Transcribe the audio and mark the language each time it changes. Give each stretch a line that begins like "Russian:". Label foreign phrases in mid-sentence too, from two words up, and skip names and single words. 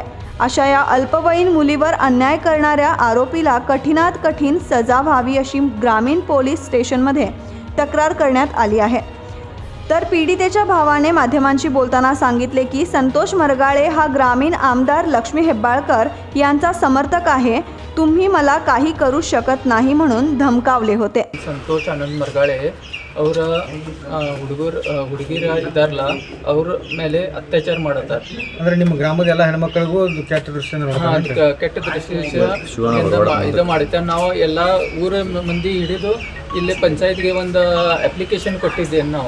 Marathi: अशा या अल्पवयीन मुलीवर अन्याय करणाऱ्या आरोपीला कठीणात कठीण सजा व्हावी अशी ग्रामीण पोलीस स्टेशनमध्ये तक्रार करण्यात आली आहे. तर पीडितेच्या भावाने माध्यमांशी बोलताना सांगितले की संतोष मरगाळे हा ग्रामीण आमदार लक्ष्मी हेब्बाळकर यांचा समर्थक आहे. तुम्ही मला काही करू शकत नाही म्हणून धमकावले होते.
Kannada: ಸಂತೋಷ್ ಆನಂದ್ ಮರಗಾಳೆ ಅವರ ಹುಡುಗಿರ ಇದ್ದಾರಲ್ಲ ಅವ್ರ ಮೇಲೆ ಅತ್ಯಾಚಾರ ಮಾಡತ್ತಾರ. ಅಂದ್ರೆ ನಿಮ್ಮ ಗ್ರಾಮದ ಎಲ್ಲ ಹೆಣ್ಮಕ್ಳಿಗೂ ಕೆಟ್ಟ ದೃಷ್ಟಿಯಿಂದ ಕೆಟ್ಟ ದೃಷ್ಟಿಯಿಂದ ಇದು ಮಾಡಿದ್ದಾರೆ. ನಾವು ಎಲ್ಲ ಊರ ಮಂದಿ ಹಿಡಿದು ಇಲ್ಲಿ ಪಂಚಾಯತ್ಗೆ ಒಂದು ಅಪ್ಲಿಕೇಶನ್ ಕೊಟ್ಟಿದ್ದೇವೆ ನಾವು.